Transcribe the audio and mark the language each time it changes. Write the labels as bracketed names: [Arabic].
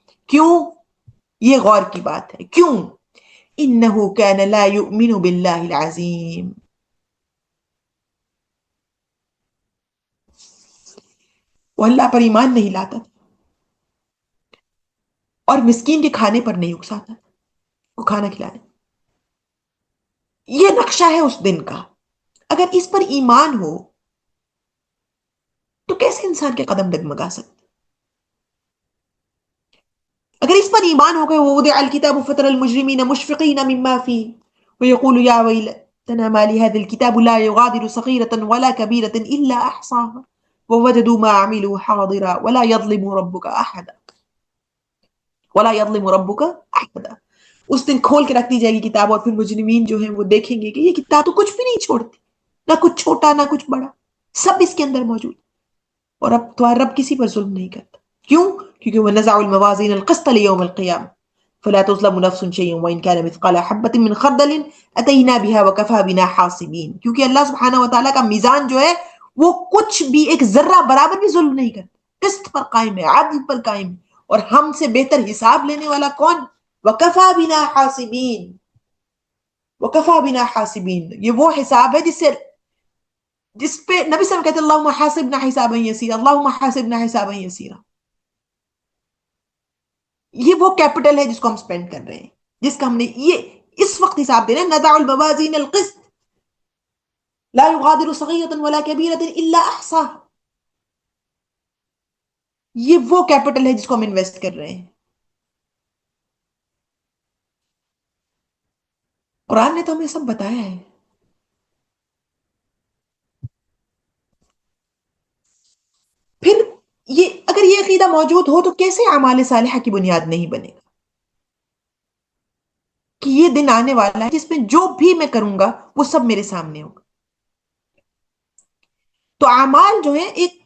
[Urdu] کیوں؟ یہ غور کی بات ہے. کیوں؟ [Arabic] انہو کان لا یؤمن باللہ العظیم. [Urdu] وہ اللہ پر ایمان نہیں لاتا اور مسکین کے کھانے پر نہیں اکساتا، وہ کھانا کھلانے. یہ نقشہ ہے اس دن کا. اگر اس پر ایمان ہو تو کیسے انسان کے قدم ڈگمگا سکتے؟ اگر اس پر ایمان ہو گئے [Arabic] ووضع الكتاب فترى المجرمين مشفقين مما فيه ويقول يا ويلتنا ما لهذا الكتاب لا يغادر صغيرة ولا كبيرة إلا أحصاها ووجدوا ما عملوا حاضرا ولا يظلم ربك أحدا ولا يظلم ربك أحدا. [Urdu] اس دن کھول کے رکھ دی جائے گی کتاب اور پھر مجرمین جو ہیں وہ دیکھیں گے کہ یہ کتاب تو کچھ بھی نہیں چھوڑتی، نہ کچھ چھوٹا نہ کچھ بڑا، سب اس کے اندر موجود. اور اب تمہارا رب کسی پر ظلم نہیں کرتا. کیوں؟ کیونکہ وہ [Arabic] نزع الموازین القسط لیوم القیامہ فلا تظلم نفس شیئا وان کان مثقال حبۃ من خردل اتینا بها وکفى بنا حاصبین. [Urdu] کیونکہ اللہ سبحانہ وتعالیٰ کا میزان جو ہے وہ کچھ بھی ایک ذرہ برابر بھی ظلم نہیں کرتا، قسط پر قائم ہے، عدل پر قائم ہے، اور ہم سے بہتر حساب لینے والا کون؟ [Arabic] وکفى بنا حاصبین. وکفى بنا حاصبین، [Urdu] یہ وہ حساب ہے جس پہ نبی صلی اللہ علیہ وسلم کہتے ہیں [Arabic] اللہم حاسبنا حسابا یسیرا، [Urdu] اللہم حاسبنا حسابا یسیرا. یہ وہ کیپٹل ہے جس کو ہم سپینڈ کر رہے ہیں، جس کا ہم نے یہ اس وقت حساب دینا ہے. [Arabic] نضع الموازین القسط لا يغادر صغیرة ولا کبیرة الا احصاها. [Urdu] یہ وہ کیپٹل ہے جس کو ہم انویسٹ کر رہے ہیں. قرآن نے تو ہمیں سب بتایا ہے. پھر یہ اگر یہ عقیدہ موجود ہو تو کیسے اعمال صالحہ کی بنیاد نہیں بنے گا کہ یہ دن آنے والا ہے جس میں جو بھی میں کروں گا وہ سب میرے سامنے ہوگا. تو اعمال جو ہے ایک